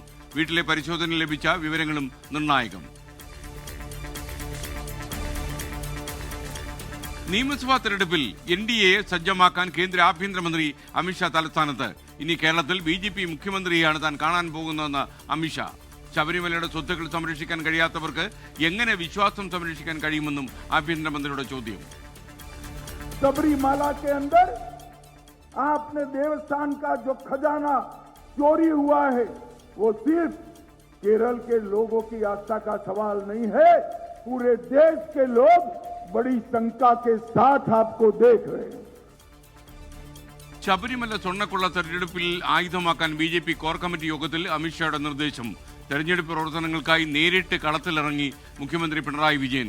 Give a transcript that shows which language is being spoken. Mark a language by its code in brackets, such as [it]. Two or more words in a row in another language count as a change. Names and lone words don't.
[ml] വീട്ടിലെ പരിശോധനയിൽ ലഭിച്ച വിവരങ്ങളും നിർണായകം. നിയമസഭാ തെരഞ്ഞെടുപ്പിൽ NDA സജ്ജമാക്കാൻ കേന്ദ്ര ആഭ്യന്തരമന്ത്രി അമിത്ഷാ തലസ്ഥാനത്ത്. ഇനി കേരളത്തിൽ BJP മുഖ്യമന്ത്രിയാണ് താൻ കാണാൻ പോകുന്നതെന്ന് അമിത്ഷാ. ശബരിമലയുടെ സ്വത്തുക്കൾ സംരക്ഷിക്കാൻ കഴിയാത്തവർക്ക് എങ്ങനെ വിശ്വാസം സംരക്ഷിക്കാൻ കഴിയുമെന്നും ആഭ്യന്തരമന്ത്രിയുടെ ചോദ്യം. [hi] सबरीमाला के अंदर आपने देवस्थान का जो खजाना चोरी हुआ है वो सिर्फ केरल के लोगों की आस्था का सवाल नहीं है, पूरे देश के लोग बड़ी शंका के साथ आपको देख रहे हैं. [ml] ശബരിമല സ്വർണ്ണക്കൊള്ള തെരഞ്ഞെടുപ്പിൽ ആയുധമാക്കാൻ BJP കോർ കമ്മിറ്റി യോഗത്തിൽ അമിത്ഷായുടെ നിർദ്ദേശം. തെരഞ്ഞെടുപ്പ് പ്രവർത്തനങ്ങൾക്കായി നേരിട്ട് കളത്തിലിറങ്ങി മുഖ്യമന്ത്രി പിണറായി വിജയൻ.